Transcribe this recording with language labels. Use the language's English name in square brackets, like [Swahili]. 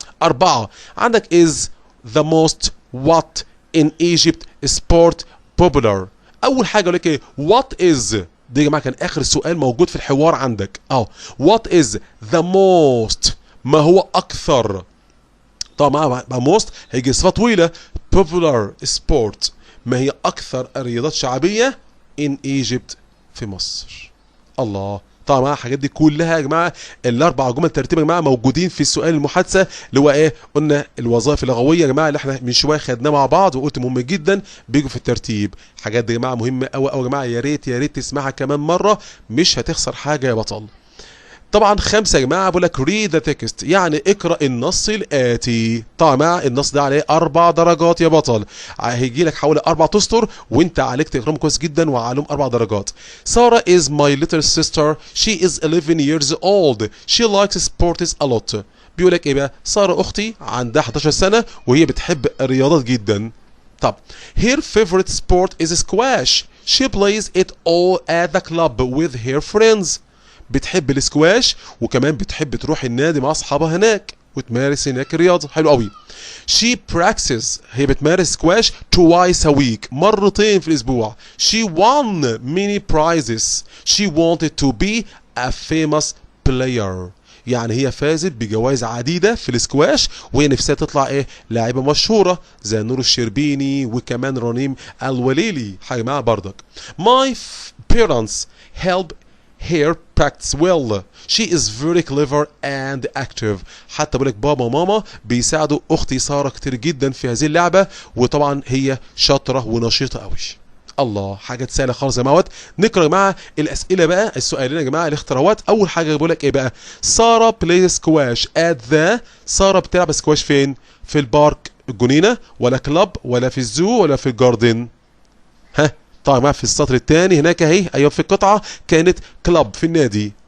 [English] 4 [Arabic] عندك [English] is the most what in Egypt sport popular. [Arabic] اول حاجه اقول لك ايه [English] what is [Arabic] دي يا جماعه كان اخر سؤال موجود في الحوار عندك اهو. [English] what is the most [Arabic] ما هو اكثر. طبعا مع most هيجي صفه طويله [English] popular sport [Arabic] ما هي اكثر الرياضات شعبيه [English] in Egypt [Arabic] في مصر. الله. طبعا الحاجات دي كلها يا جماعه الاربع جمل ترتيب يا جماعه موجودين في السؤال المحادثه اللي هو ايه قلنا الوظائف اللغويه يا جماعه اللي احنا من شويه خدناه مع بعض وقلت مهم جدا بيجوا في الترتيب. الحاجات دي يا جماعه مهمه قوي قوي يا جماعه، يا ريت تسمعها كمان مره مش هتخسر حاجه يا بطل. طبعا 5 يا جماعه بقول لك [English] read the text [Arabic] يعني اقرا النص الاتي. طبعا النص ده عليه 4 درجات يا بطل، هيجي لك حوالي 4 اسطر وانت عليك تقراهم كويس جدا وعليهم 4 درجات. [English] ساره is my little sister she is 11 years old she likes sports a lot. [Arabic] بيقول لك ايه بقى؟ ساره اختي عندها 11 سنه وهي بتحب الرياضات جدا. طب [English] her favorite sport is squash she plays it all at the club with her friends. [Arabic] بتحب الاسكواش وكمان بتحب تروح النادي مع اصحابها هناك وتمارس هناك الرياضه. حلو قوي. [English] she practices [Arabic] هي بتمارس سكواش [English] twice a week [Arabic] مرتين في الاسبوع. [English] she won many prizes she wanted to be a famous player [Arabic] يعني هي فازت بجوائز عديده في الاسكواش وهي نفسها تطلع ايه لاعبه مشهوره زي نور الشربيني وكمان رنيم الوليلي. حاجه معاها بردك. [English] my parents help her practice well she is very clever and active. [Arabic] حتى بقولك بابا وماما بيساعدوا اختي ساره كتير جدا في هذه اللعبه وطبعا هي شاطره ونشيطه قوي. الله. حاجه سهله خالص يا جماعه. نقرا يا جماعه الاسئله بقى السؤالين يا جماعه الاختيارات. اول حاجه بقول لك ايه بقى؟ [English] ساره play squash at the [Arabic] ساره بتلعب سكواش فين؟ في البارك الجنينه ولا كلاب ولا في الزو ولا في الجاردن؟ ها طبعا في السطر الثاني هناك اهي ايوه في القطعه كانت كلاب في النادي.